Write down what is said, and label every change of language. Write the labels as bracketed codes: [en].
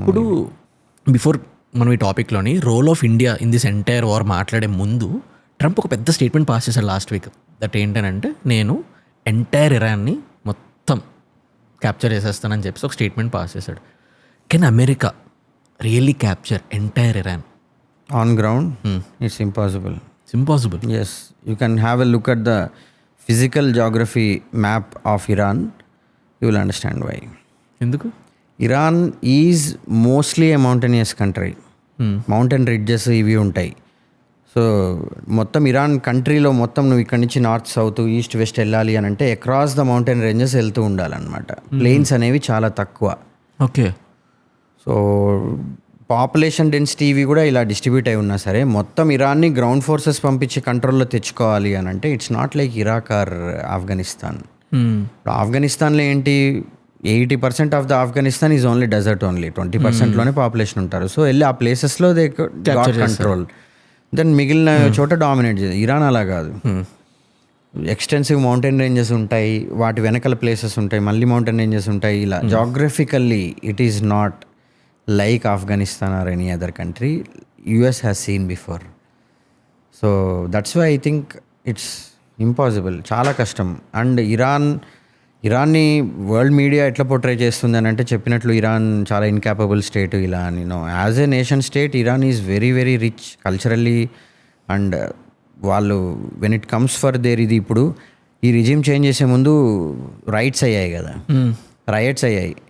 [te] ఇప్పుడు బిఫోర్ మనం ఈ టాపిక్లోని role of India in this entire war మాట్లాడే ముందు ట్రంప్ ఒక పెద్ద స్టేట్మెంట్ పాస్ చేశాడు లాస్ట్ వీక్. దట్ ఏంటంటే, నేను ఎంటైర్ ఇరాన్ని మొత్తం క్యాప్చర్ చేసేస్తానని చెప్పి ఒక స్టేట్మెంట్ పాస్ చేశాడు. [en] Can America really capture entire Iran on ground? It's impossible. Yes, you can have a look at the physical geography map of Iran. You will understand why. [te] ఎందుకు? [en] Iran is mostly a mountainous country. [te] Mountain ridges ఇవి ఉంటాయి. So మొత్తం Iran కంట్రీలో మొత్తం నువ్వు ఇక్కడ నుంచి north, south, east, west వెళ్ళాలి అని అంటే అక్రాస్ ద మౌంటైన్ రేంజెస్ వెళ్తూ ఉండాలన్నమాట. ప్లెయిన్స్ అనేవి చాలా తక్కువ. ఓకే. సో పాపులేషన్ డెన్సిటీ ఇవి కూడా ఇలా డిస్ట్రిబ్యూట్ అయి ఉన్నా సరే మొత్తం ఇరాన్ని గ్రౌండ్ ఫోర్సెస్ పంపించి కంట్రోల్లో తెచ్చుకోవాలి అని అంటే [en] It's not like Iraq or Afghanistan. [te] ఆఫ్ఘనిస్తాన్లో ఏంటి, [en] 80% of the Afghanistan is only desert, [te] only 20%లోనే population ఉంటారు. సో వెళ్ళి ఆ ప్లేసెస్లో దే గాట్ కంట్రోల్, దెన్ మిగిలిన చోట డామినేట్ చేయాలి. ఇరాన్ అలా కాదు. ఎక్స్టెన్సివ్ మౌంటైన్ రేంజెస్ ఉంటాయి, వాటి వెనకాల ప్లేసెస్ ఉంటాయి, మళ్ళీ మౌంటైన్ రేంజెస్ ఉంటాయి. ఇలా జాగ్రఫికల్లీ [en] It is not like Afghanistan or any other country US has seen before. So that's why I think it's impossible, [te] చాలా కష్టం. అండ్ ఇరాన్ని వరల్డ్ మీడియా ఎట్లా పోర్ట్రే చేస్తుంది అని అంటే చెప్పినట్లు ఇరాన్ చాలా ఇన్కాపబుల్ స్టేట్ ఇలా అని. [en] As a nation state Iran is very very rich culturally. [te] And వాళ్ళు when it comes for their ఇది ఇప్పుడు ఈ రిజిమ్ చేంజ్ చేసే ముందు రైట్స్ అయ్యాయి కదా, రైట్స్ అయ్యాయి.